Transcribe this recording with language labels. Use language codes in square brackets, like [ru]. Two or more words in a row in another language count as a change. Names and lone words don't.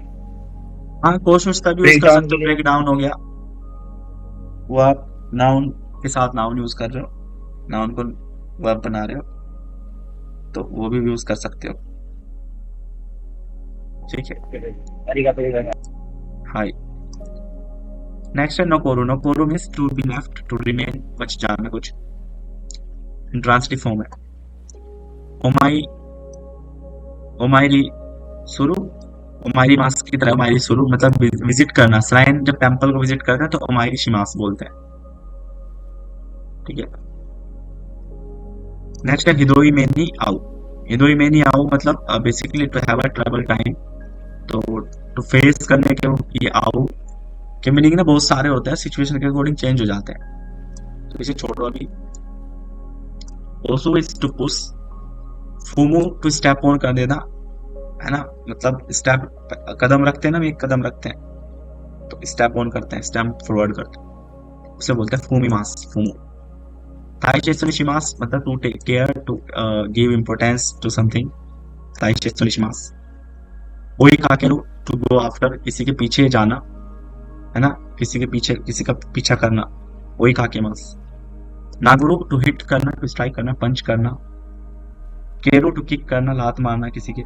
[hi] हाँ कोशोशिता भी यूज कर सकते हो, [en] break down [hi] हो गया वो, आप नाउन के साथ नाउन यूज कर रहे हो, नाउन को वर्ब बना रहे हो, तो वो भी यूज कर सकते हो, ठीक है। [en] हाय next hai nokoru, nokoru means to be left, to remain, [hi] बच जाना कुछ, [en] intransitive form है। [hi] ओमाई, [ja] お参りする, お参ります [hi] की तरह [ja] お参りする [hi] मतलब विजिट करना, श्राइन जब टेंपल को विजिट करते हैं तो [ja] お参りします [hi] बोलते हैं, ठीक है। नेक्स्ट है [ja] ひどい目にあう, ひどい目にあう [hi] मतलब [en] basically to have a travel time, [hi] तो [en] to face [hi] करने के ये आओ के मीनिंग ना बहुत सारे होते हैं, सिचुएशन के अकॉर्डिंग चेंज हो जाते हैं, तो इसे छोड़ो अभी। ओसो [en] is to push, [hi] फूमो [en] to step on [hi] कर देना, है ना, मतलब स्टेप कदम रखते हैं ना, एक कदम रखते हैं तो [en] step on [hi] करते हैं, [en] step forward [hi] करते हैं, उसे बोलते हैं फूमीमास, फूमो। [en] ताइचेत्सुनिशिमास मतलब to take care, to give importance to something, [ja] ताइचेत्सुनिशिमास। 追いかける [en] to go after, [hi] किसी के पीछे जाना, है ना, किसी के पीछे, किसी का पीछा करना, [ja] 追いかけます. [hi] नागुरु [en] to hit [hi] करना, [en] to strike [hi] करना, पंच करना। केरो [en] to kick [hi] करना, लात मारना किसी के।